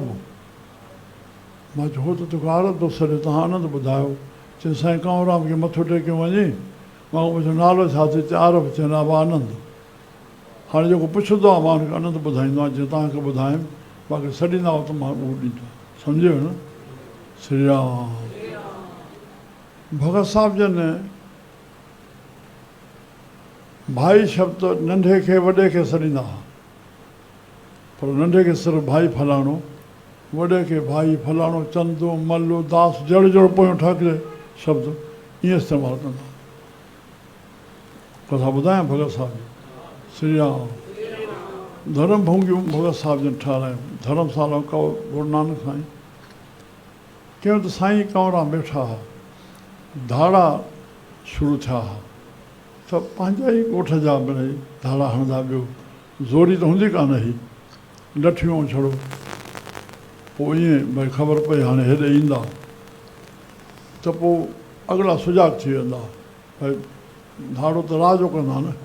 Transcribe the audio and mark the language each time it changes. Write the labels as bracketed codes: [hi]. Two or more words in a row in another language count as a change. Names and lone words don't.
[sd] मां चयो हो त तोखे आरब थो सॾे, तव्हां आनंद ॿुधायो। चई साईं कंवरराम खे मथो टेके वञे। मां पुछियो नालो छा थी चए, आरब। चवनि हा आनंद। हाणे जेको पुछंदो आहे मां हुनखे आनंद ॿुधाईंदो आहियां, जीअं तव्हांखे ॿुधायमि। बाक़ी सॾींदा त मां उहो ॾींदो, सम्झो न। श्री राम। भगत साहिब जन भाई शब्द नंढे खे वॾे खे सॾींदा हुआ, पर नंढे खे सिर्फ़ु भाई फलाणो, वॾे खे भाई फलाणो, चंदो, मल्लो, दास, जड़ जड़ पोयों ठहके शब्द ईअं इस्तेमालु कंदा। कथा ॿुधायां भगत साहिब जी। श्री राम। धर्म भूंगियूं भगत साहिब जन ठारायूं। धर्मशाला कहो गुरु नानक साईं। कंहिं वटि साईं कंवराम वेठा हुआ, धाड़ा शुरू थिया हुआ, त पंहिंजा ई ॻोठ जा मिड़ई धाड़ा हणंदा। ॿियो ज़ोरी त हूंदी कान हुई, लठियूं छड़ो। पोइ ईअं भई ख़बर पई हाणे हेॾे ईंदा त पोइ अॻिला सुजाग थी वेंदा, भई धाड़ो त राह जो कंदा न।